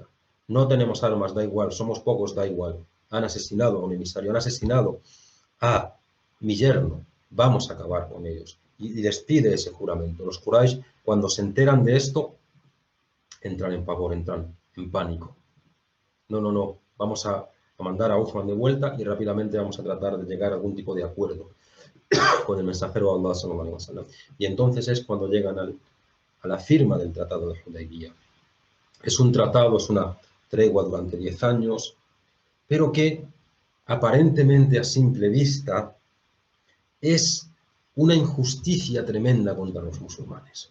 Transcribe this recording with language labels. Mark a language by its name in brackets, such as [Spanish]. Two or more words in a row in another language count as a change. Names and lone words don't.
[Spanish] No tenemos armas, da igual, somos pocos, da igual. Han asesinado a un emisario, han asesinado a mi yerno, vamos a acabar con ellos. Y les pide ese juramento. Los Quraysh, cuando se enteran de esto, entran en pavor, entran en pánico. No, vamos a mandar a Uthman de vuelta y rápidamente vamos a tratar de llegar a algún tipo de acuerdo con el mensajero de Allah [Arabic] صلى الله عليه وسلم. [Spanish] Y entonces es cuando llegan a la firma del Tratado de Hudaybiyah. Es un tratado, es una tregua durante 10 años, pero que aparentemente a simple vista es una injusticia tremenda contra los musulmanes.